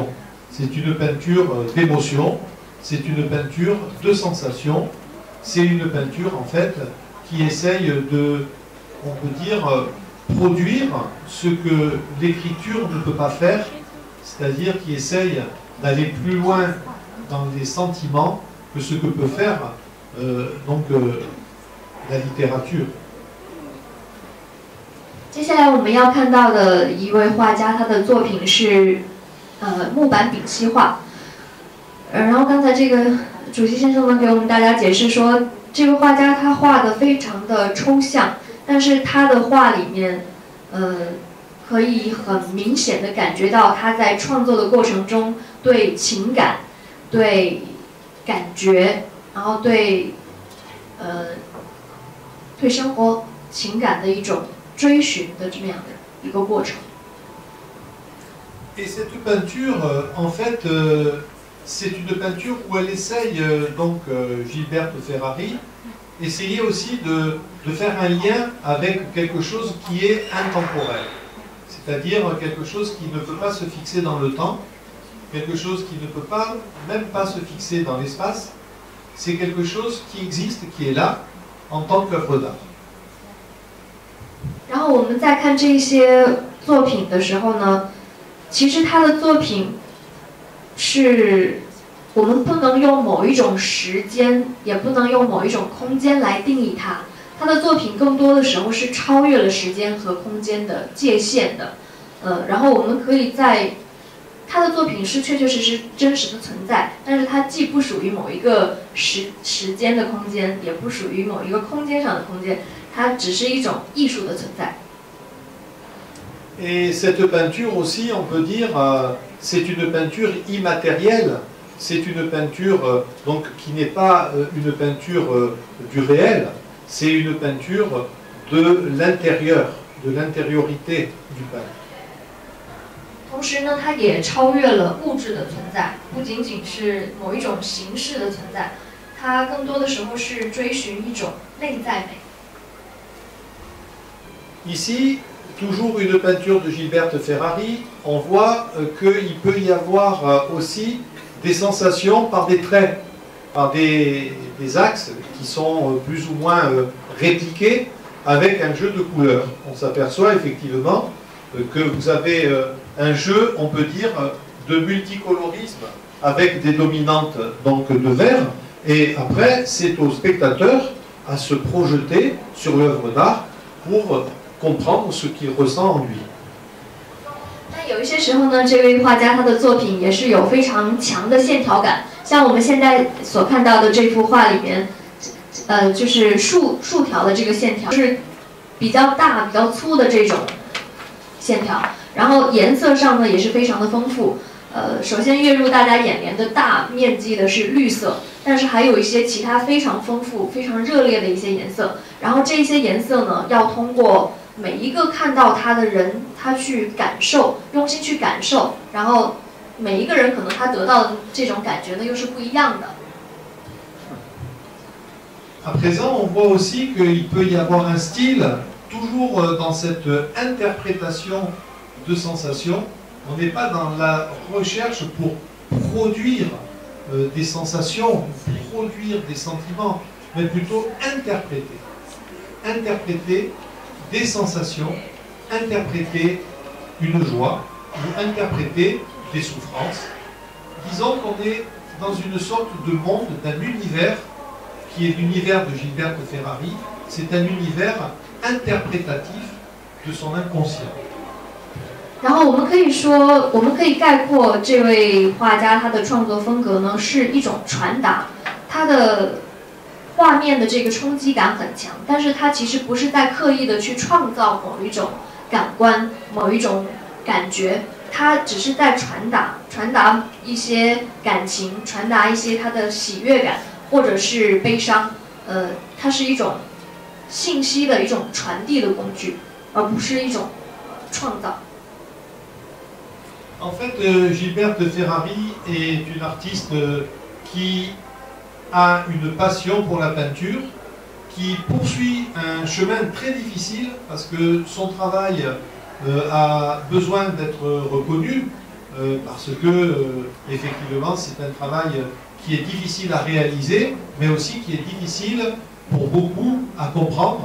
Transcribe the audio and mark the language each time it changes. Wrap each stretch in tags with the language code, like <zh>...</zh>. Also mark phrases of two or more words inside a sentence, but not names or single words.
<fr>C'est une peinture d'émotions, c'est une peinture de sensations, c'est une peinture en fait qui essaye de, on peut dire, produire ce que l'écriture ne peut pas faire, c'est-à-dire qui essaye d'aller plus loin dans les sentiments que ce que peut faire la littérature.</fr> <zh>接下来我们要看到的一位画家，他的作品是木板丙烯画。然后刚才这个主席先生呢给我们大家解释说，这个画家他画的非常的抽象，但是他的画里面可以很明显的感觉到他在创作的过程中对情感、对感觉，然后对生活情感的一种 追寻的这么样的一个过程。</zh> <fr>Et cette peinture, en fait, c'est une peinture où elle essaye, Gilberte Ferrari, essayer aussi de faire un lien avec quelque chose qui est intemporel. C'est-à-dire quelque chose qui ne peut pas se fixer dans le temps, quelque chose qui ne peut pas, même pas se fixer dans l'espace. C'est quelque chose qui existe, qui est là, en tant qu'œuvre d'art.</fr> <zh>然后我们在看这些作品的时候呢，其实他的作品是我们不能用某一种时间，也不能用某一种空间来定义它。他的作品更多的时候是超越了时间和空间的界限的。然后我们可以在他的作品是确确实实真实的存在，但是它既不属于某一个时间的空间，也不属于某一个空间上的空间，它只是一种艺术的存在。</zh> <fr>Et cette peinture aussi, on peut dire, c'est une peinture immatérielle. C'est une peinture donc qui n'est pas une peinture du réel, c'est une peinture de l'intérieur, de l'intériorité du peintre.</fr> <zh>同时呢，它也超越了物质的存在，不仅仅是某一种形式的存在，它更多的时候是追寻一种内在美。</zh> <fr>Ici, toujours une peinture de Gilberte Ferrari, on voit qu'il peut y avoir aussi des sensations par des traits, par des axes qui sont plus ou moins répliqués avec un jeu de couleurs. On s'aperçoit effectivement que vous avez un jeu, on peut dire, de multicolorisme avec des dominantes donc de vert, et après c'est au spectateur à se projeter sur l'œuvre d'art pour comprendre ce qu'il ressent en lui.</fr> <zh>那有一些时候呢，这位画家他的作品也是有非常强的线条感，像我们现在所看到的这幅画里面，就是竖条的这个线条是比较大、比较粗的这种线条，然后颜色上呢也是非常的丰富。首先跃入大家眼帘的大面积的是绿色，但是还有一些其他非常丰富、非常热烈的一些颜色。然后这些颜色呢，要通过每一个看到它的人，他去感受，用心去感受，然后每一个人可能他得到的这种感觉呢，又是不一样的。</zh> <fr>À présent, on voit aussi qu'il peut y avoir un style, toujours dans cette interprétation de sensations. On n'est pas dans la recherche pour produire des sensations, produire des sentiments, mais plutôt interpréter. Interpréter des sensations, interpréter une joie ou interpréter des souffrances. Disons qu'on est dans une sorte de monde, d'un univers qui est l'univers de Gilberte Ferrari. C'est un univers interprétatif de son inconscient.</fr> <zh>然后我们可以说，我们可以概括这位画家他的创作风格呢，是一种传达，他的画面的这个冲击感很强，但是他其实不是在刻意的去创造某一种感官、某一种感觉，他只是在传达一些感情，传达一些他的喜悦感或者是悲伤，它是一种信息的一种传递的工具，而不是一种创造。</zh> <fr>En fait, Gilberte Ferrari est une artiste qui a une passion pour la peinture, qui poursuit un chemin très difficile parce que son travail a besoin d'être reconnu, parce que effectivement c'est un travail qui est difficile à réaliser, mais aussi qui est difficile pour beaucoup à comprendre.</fr>